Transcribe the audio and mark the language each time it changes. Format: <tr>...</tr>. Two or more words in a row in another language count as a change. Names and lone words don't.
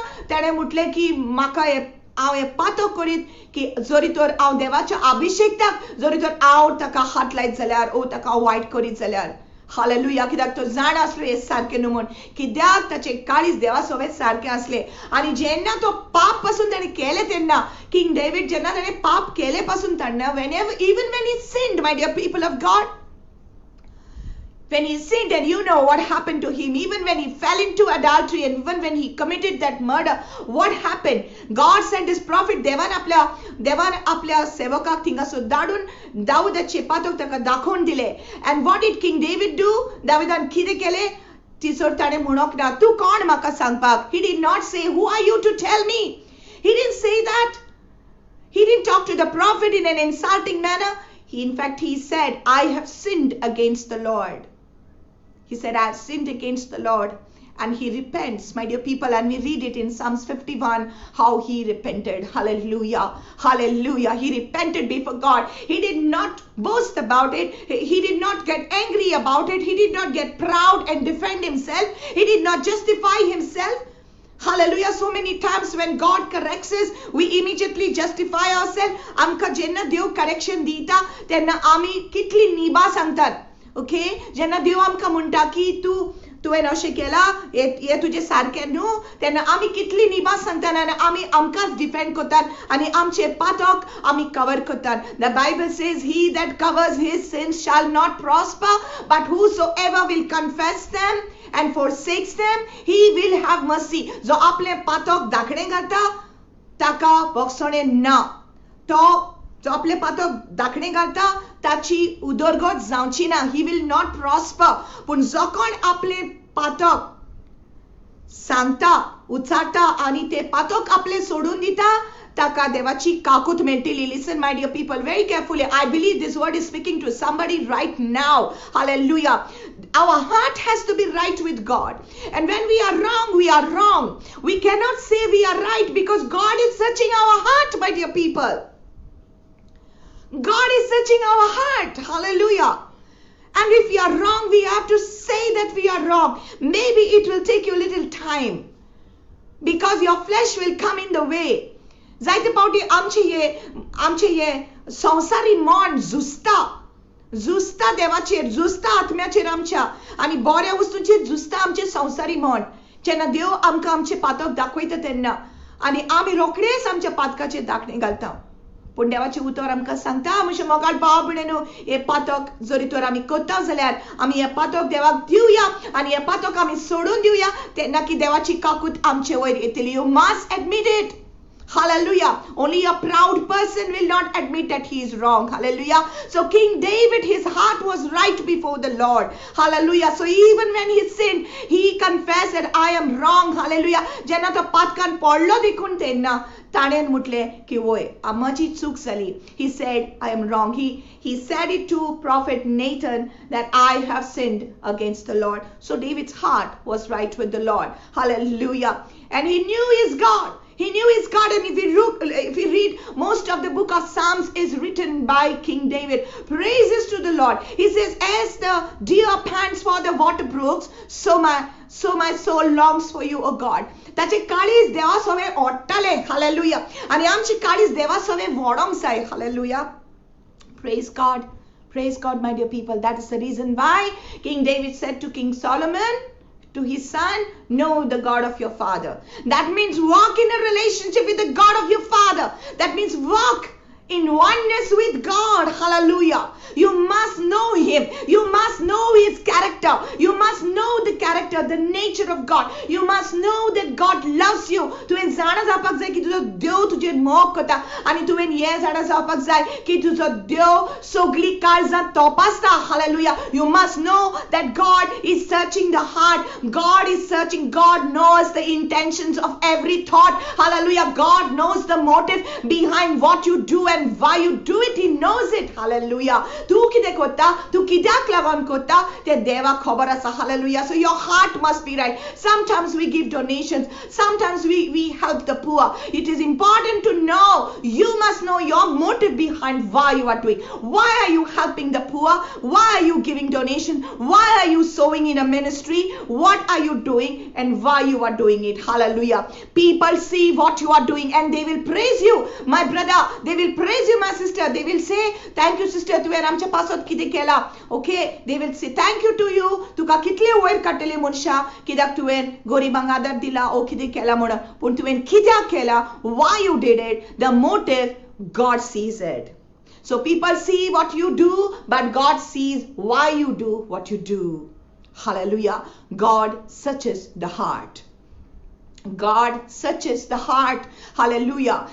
<kok>ताणें म्हटलें की म्हाका हांव हे पातक करीत की जरी तर हांव देवाच्या अभिषेकताक जरी तर हांव ताका हात लायत जाल्यार ओ ताका वायट करीत जाल्यार. हालेलुया. कित्याक तो जाण असलो हे सारखे न्हू म्हूण. कित्याक ताचे काळीज देवा सोबत सारखे असले. आणि जेन्ना तो पाप पासून ताणें केले तेन्ना किंग डेविड जेन्ना ताणें पाप केले पासून तेन्ना</kok> <en>even when he sinned, my dear people of God, when he sinned, and you know what happened to him, even when he fell into adultery and even when he committed that murder, what happened? God sent his prophet</en> <kok>देवान आपल्या सेवकाक थिंगासो धाडून दाऊदाचे पातक ताका दाखोवन दिले.</kok> <en>and what did King David do?</en> <kok>दाविदान कितें केले? तिसोर ताणें म्हणोक ना तूं कोण म्हाका सांगपाक.</kok> <en>He did not say who are you to tell me. He didn't say that. He didn't talk to the prophet in an insulting manner. In fact, he said, I have sinned against the Lord. He said, I have sinned against the Lord. And he repents, my dear people. And we read it in Psalms 51, how he repented. Hallelujah. Hallelujah. He repented before God. He did not boast about it. He did not get angry about it. He did not get proud and defend himself. He did not justify himself. Hallelujah. So many times when God corrects us, we immediately justify ourselves.</en> <kok>आमकां जेन्ना देव correction दिता तेन्ना आमी कितली निबा सांगतात. ओके, जेन्ना देव आमकां म्हणटा की तुवें अशें केलां, हे तुजें सारकें न्हू, तेन्ना आमी कितली निबा सांगतात आनी आमी आमकांच डिफेंड करतात आनी आमचे पातक आमी कवर करतात.</kok> <en>The Bible says, he that covers his sins shall not prosper, but whosoever will confess them and forsakes them, he will have mercy.</en> <kok>जो आपले पातक धाकणें घालता ताका बक्षणें ना. जो आपले पातक धाकणें घालता ताची उदरगत जावची ना.</kok> <en>he will not prosper.</en> <kok>पूण जो कोण आपले पातक सांगता, उचारता आणि ते पातक आपले सोडून दिता ताका देवाची काकूत मेळटली.</kok> <en>Listen, my dear people, very carefully. I believe this word is speaking to somebody right now. Hallelujah. Our heart has to be right with God. And when we are wrong, we are wrong. We cannot say we are right because God is searching our heart, my dear people. God is searching our heart. Hallelujah. And if we are wrong, we have to say that we are wrong. Maybe it will take you a little time because your flesh will come in the way.</en> <kok>जायते पावटी आमचे हे संसारी मन झुजता देवाचेर, झुजता आत्म्याचेर आमच्या आणि बऱ्या वस्तूंचेर झुजता आमचे संसारी मन. जेन्ना देव आमकां आमचे पातक दाखयता तेन्ना आनी आमी रोखडेच आमच्या पातकाचेर धाकणें घालता. पूण देवाचें उतर आमकां सांगता, म्हजे मोगाळ भाव भयणीनो, हे पातक जरी तर आमी करता जाल्यार आमी हे पातक देवाक दिवया आनी हे पातक आमी सोडून दिवया तेन्ना की देवाची काकूत आमचे वयर येतली.</kok> <en>You must admit it. Hallelujah. Only a proud person will not admit that he is wrong. Hallelujah. So King David, his heart was right before the Lord. Hallelujah. So even when he sinned, he confessed that I am wrong. Hallelujah.</en> <kok>जेन्ना तो पातकान पडलो देखून तेन्ना ताणें म्हटलें की वय म्हजी चूक जाली.</kok> <en>He said, I am wrong. He said it to prophet Nathan that I have sinned against the Lord. So David's heart was right with the Lord. Hallelujah. And he knew his God. He knew his God, and if we read most of the book of Psalms is written by King David. Praises to the Lord. He says, as the deer pants for the water brooks, so my soul longs for you, O God.</en> <kok>ताचे काळीज देवा सोवे ओडटाले. हालेलुया. आनी आमची काळीज देवा सोवे वोडोंक जाय. हालेलुया.</kok> <en>Praise God. Praise God, my dear people. That is the reason why King David said to King Solomon, to his son, know the God of your father. That means walk in a relationship with the God of your father. That means walk in oneness with God. Hallelujah. You must know him. You must know his character. You must know the character, the nature of God. You must know that God loves you.</en> <kok>तुवें जाणा जावपाक जाय की तुजो देव तुजेर मोग करता आनी तुवें हें जाणा जावपाक जाय की तुजो देव सगळी काळजां तपासता.</kok> <en>Hallelujah. You must know that God is searching the heart. God is searching. God knows the intentions of every thought. Hallelujah. God knows the motive behind what you do and and why you do it, he knows it. Hallelujah.</en> <kok>तू कितें कोत्ता, तू कित्याक लागोन कोत्ता, तें देवाक खबर आसा.</kok> <en>Hallelujah. So your heart must be right. Sometimes we give donations. Sometimes we help the poor. It is important to know. You must know your motive behind why you are doing. Why are you helping the poor? Why are you giving donation? Why are you sowing in a ministry? What are you doing and why you are doing it? Hallelujah. People see what you are doing and they will praise you, my brother. They will praise you, my sister. They will say, thank you, sister.</en> <kok>तुवें आमच्या पासत कितें केला.</kok> <en>Okay, they will say thank you to you.</en> <kok>तुका कितले वयर काडटले मनशा, कित्याक तुवें गरिबांक आदार दिला ओ कितें केला म्हणून. पूण तुवें कित्याक केला,</kok> <en>why you did it, the motive, God sees it. So people see what you do, but God sees why you do what you do. Hallelujah. God searches the heart. God searches the heart. Hallelujah.</en>